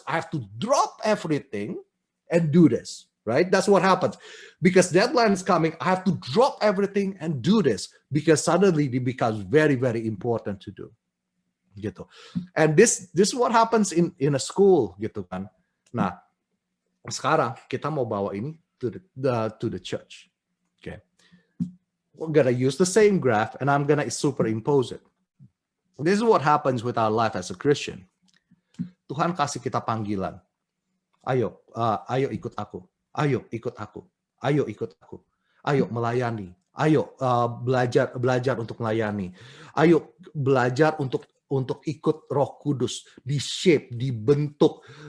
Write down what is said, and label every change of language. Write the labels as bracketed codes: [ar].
[en] I have to drop everything and do this. Right? That's what happens. Because deadline is coming, I have to drop everything and do this, because suddenly it becomes very, very important to do. Gitu. And this is what happens in a school, gitu kan. [id] Nah, sekarang kita mau bawa ini [en] to the church. Okay. We're gonna use the same graph and I'm gonna superimpose it. This is what happens with our life as a Christian. [id] Tuhan kasih kita panggilan. Ayo ikut aku. Ayo ikut aku. Ayo ikut aku. Ayo melayani. Ayo belajar untuk melayani. Ayo belajar untuk ikut Roh Kudus, di shape, dibentuk.